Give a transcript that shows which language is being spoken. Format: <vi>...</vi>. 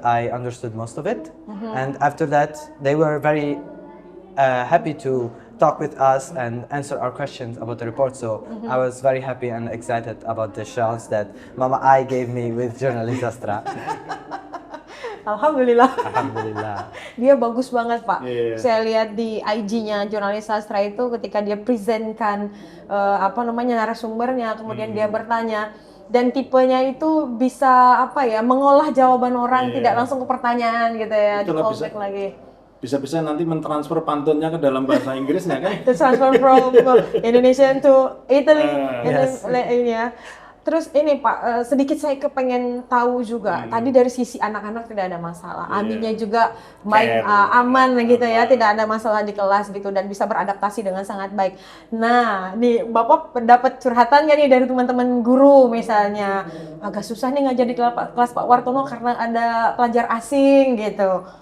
<en>I understood most of it. And after that, they were very happy to talk with us and answer our questions about the report. So I was very happy and excited about the chance that Mama Ai gave me with Jurnalis Sastra.</en> <ar>Alhamdulillah. Alhamdulillah.</ar> <id>Dia bagus banget, Pak. Iya. Saya lihat di IG-nya Jurnalis Sastra itu ketika dia presentkan narasumbernya, kemudian dia bertanya dan tipenya itu bisa mengolah jawaban orang, Iya. tidak langsung ke pertanyaan gitu ya, di Itulah callback lagi. Bisa-bisa nanti mentransfer pantunnya ke dalam bahasa Inggrisnya kan?</id> <en>The transfer from Indonesian to Italy. Yes.</en> <id>Ini ya. Terus ini Pak, sedikit saya kepengen tahu juga. Tadi dari sisi anak-anak tidak ada masalah. Iya. Aminnya juga baik, aman gitu ya, tidak ada masalah di kelas gitu dan bisa beradaptasi dengan sangat baik. Nah, nih Bapak dapat curhatan nggak nih dari teman-teman guru misalnya, agak susah nih ngajar di kelas Pak Wartono karena ada pelajar asing gitu.</id>